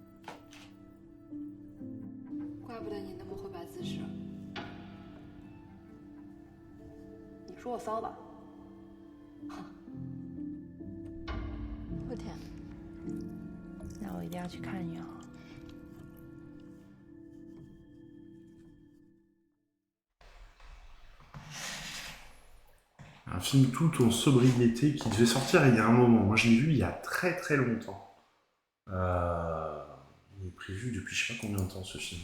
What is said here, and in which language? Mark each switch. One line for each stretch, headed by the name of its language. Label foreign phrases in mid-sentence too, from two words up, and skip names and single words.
Chinese: 怪不得你那么会摆姿势。你说我骚吧？我天，那我一定要去看你啊！
French: Un film tout en sobriété qui devait sortir il y a un moment. Moi, je l'ai vu il y a très très longtemps. Il est prévu depuis je sais pas combien de temps ce film.